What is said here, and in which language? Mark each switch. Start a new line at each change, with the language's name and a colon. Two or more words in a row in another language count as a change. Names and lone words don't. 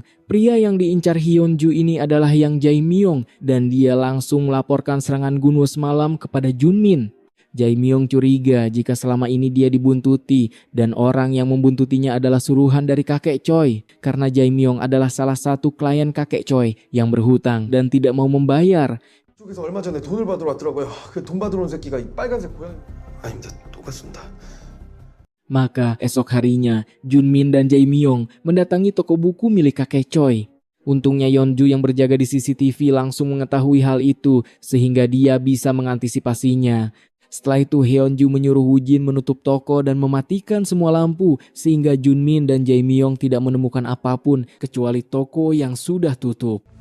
Indonesian: Pria yang diincar Hyunju ini adalah Yang Jae-myung dan dia langsung melaporkan serangan Gunwo semalam kepada Junmin. Jae-myung curiga jika selama ini dia dibuntuti dan orang yang membuntutinya adalah suruhan dari kakek Choi, karena Jae-myung adalah salah satu klien kakek Choi yang berhutang dan tidak mau membayar.
Korean: 쪽에서 얼마 전에 돈을 받으러 왔더라고요. 그 돈 받으러 온 새끼가 이 빨간색 고양이. 아닙니다. 똑같습니다.
Indonesian: Maka esok harinya, Junmin dan Jae-myung mendatangi toko buku milik kakek Choi. Untungnya Yeonju yang berjaga di CCTV langsung mengetahui hal itu sehingga dia bisa mengantisipasinya. Setelah itu Hyunju menyuruh Woo-jin menutup toko dan mematikan semua lampu sehingga Junmin dan Jae-myung tidak menemukan apapun kecuali toko yang sudah tutup.